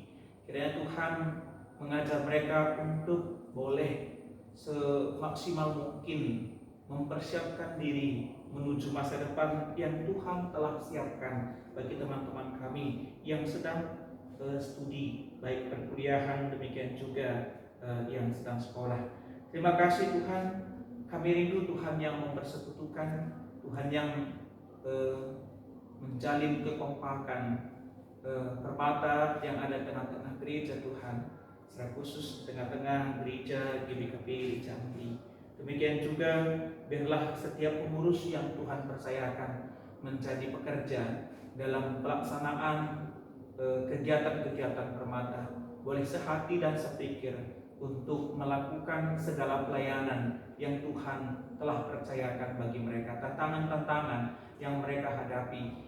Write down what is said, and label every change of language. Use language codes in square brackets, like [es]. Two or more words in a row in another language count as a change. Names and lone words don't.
[id] Kiranya Tuhan mengajar mereka untuk boleh semaksimal mungkin mempersiapkan diri menuju masa depan yang Tuhan telah siapkan bagi teman-teman kami yang sedang studi, baik perkuliahan, demikian juga yang sedang sekolah. Terima kasih Tuhan. Kami rindu Tuhan yang mempersekutukan, Tuhan yang menjalin kekompakan permata yang ada di tengah-tengah gereja Tuhan, secara khusus tengah-tengah gereja GBKP Jambi. Demikian juga biarlah setiap pengurus yang Tuhan percayakan menjadi pekerja dalam pelaksanaan kegiatan-kegiatan permata boleh sehati dan sepikir untuk melakukan segala pelayanan yang Tuhan telah percayakan bagi mereka, tantangan-tantangan yang mereka hadapi.